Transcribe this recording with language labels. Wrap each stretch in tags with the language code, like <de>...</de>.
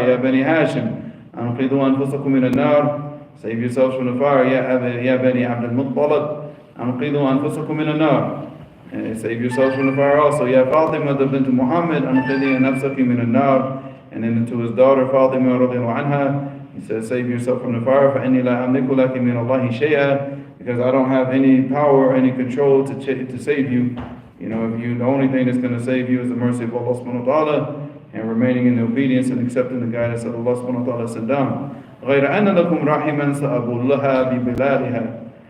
<ar>يا بني هاشم. أنقذوا أنفسكم من النار.</ar> <en>Save yourselves from the fire.</en> <ar>يا بني عبد المطلب. أنقذوا أنفسكم من النار.</ar> <en>And save yourselves from the fire also.</en> <ar>يا فاطمة بنت محمد. أنقذي نفسك من النار.</ar> <en>And then to his daughter Fatima</en> <ar>رضي الله عنها,</ar> <en>he says, save yourself from the fire.</en> <ar>فإني لا أملك لك من الله شيئا.</ar> <en>Because I don't have any power or any control to save you. The only thing that's going to save you is the mercy of Allah subhanahu wa ta'ala and remaining in the obedience and accepting the guidance of Allah subhanahu wa ta'ala sent down.</en> <ar>غَيْرَ أَنَّ لَكُمْ رَحِمًا سَأَبُلَّهَا بِبِلَادِهَا.</ar>